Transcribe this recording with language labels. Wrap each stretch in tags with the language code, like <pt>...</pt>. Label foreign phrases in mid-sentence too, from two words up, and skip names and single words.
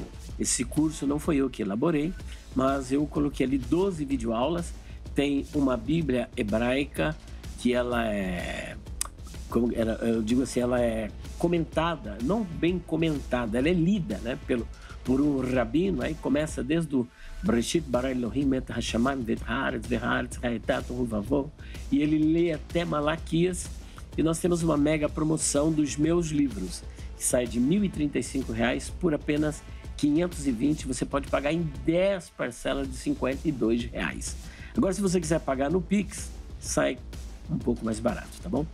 <pt>Esse curso não foi eu que elaborei, mas eu coloquei ali 12 videoaulas. Tem uma Bíblia hebraica que ela é... eu digo assim, ela é comentada, não bem comentada, ela é lida, né, por um rabino. Aí começa desde o</pt> <he>בראשית ברא אלוהים את השמים ואת הארץ והארץ היתה תהו</he> <pt>e ele lê até Malaquias. E nós temos uma mega promoção dos meus livros, que sai de R$ 1.035 por apenas R$ 520. Você pode pagar em 10 parcelas de R$ 52. Agora, se você quiser pagar no Pix, sai um pouco mais barato, tá bom?</pt>